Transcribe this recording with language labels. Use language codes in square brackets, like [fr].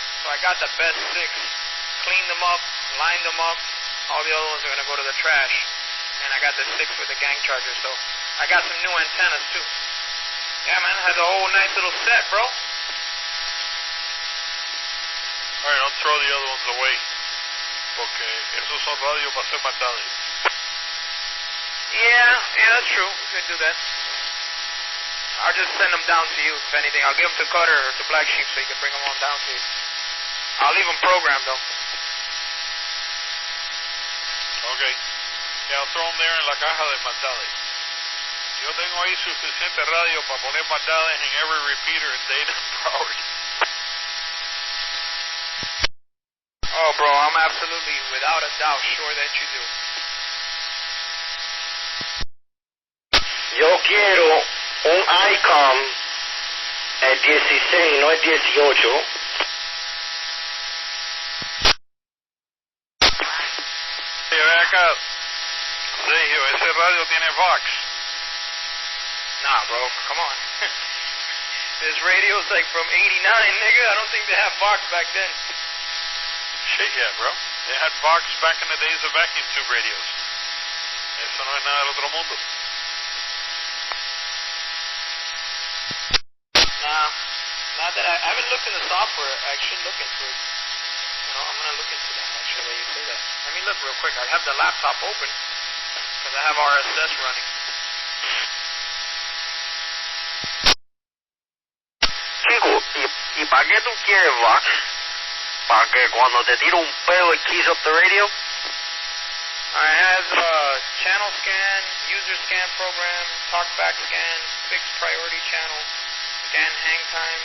[en] So I got the best 6. Cleaned them up, lined them up. All the other ones are going to go to the trash. And I got the 6 with the gang charger. So I got some new antennas too. Yeah, man, has a whole nice little set, bro. Alright, don't throw the other ones away. [es] Porque esos son radios para ser mandados. [en] Yeah, that's true. We can do that. I'll just send them down to you, if anything. I'll give them to Cutter or to Black Sheep so you can bring them on down to you. I'll leave them programmed, though. Okay. Yeah, I'll throw them there [es] en la caja de maldades. Yo tengo ahí suficiente radio para poner maldades en [en] every repeater in Dayton and Broward. Oh, bro, I'm absolutely, without a doubt, sure that you do. [es] Yo quiero un ICOM el 16, no el 18. Hey, ven acá. Sergio, ese radio tiene Vox. [en] Nah, bro, come on. This radio's like from 89, nigga. I don't think they had Vox back then. Shit, yeah, bro. They had Vox back in the days of vacuum tube radios. [es] Eso no es nada del otro mundo. [en] I haven't looked in the software. I should look into it. You know, I'm going to look into that, actually, when you say that. Let me look real quick. I have the laptop open because I have RSS running. [es] Chico, ¿y para qué tú quieres Vox? ¿Para que cuando te tira un pedo [en] it keys up the radio? I have channel scan, user scan program, talkback scan, fixed priority channel, scan hang time.